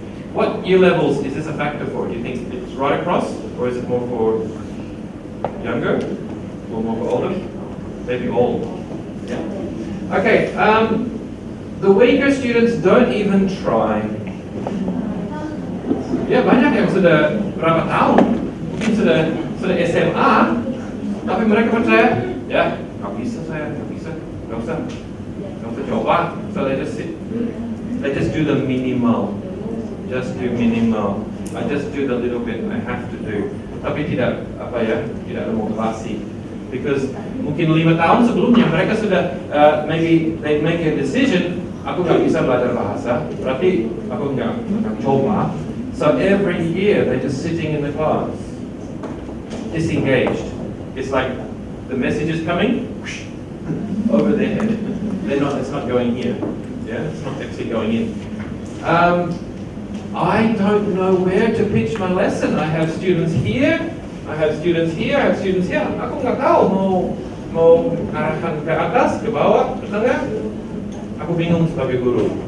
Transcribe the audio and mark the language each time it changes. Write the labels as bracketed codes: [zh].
[en] What year levels is this a factor for? Do you think it's right across, or is it more for younger, or more for older? Maybe all. Yeah. Okay. The weaker students don't even try. [id] Ya, banyak yang sudah berapa tahun, mungkin sudah SMA. Tapi mereka percaya, ya, nggak bisa, nggak usah coba. [en] So they just sit, they just do the minimal, just do minimal. I just do the little bit I have to do. [id] Tapi tidak ada motivasi. [en] Because [id] mungkin 5 tahun sebelumnya mereka sudah [en] maybe they make a decision, [id] aku nggak bisa belajar bahasa, berarti aku nggak coba. [en] So every year they're just sitting in the class, disengaged. It's like the message is coming over their head. It's not going here. Yeah, it's not actually going in. I don't know where to pitch my lesson. I have students here, I have students here, I have students here. [id] Aku nggak tahu mau arahkan ke atas, ke bawah, ke tengah. Aku bingung sebagai guru.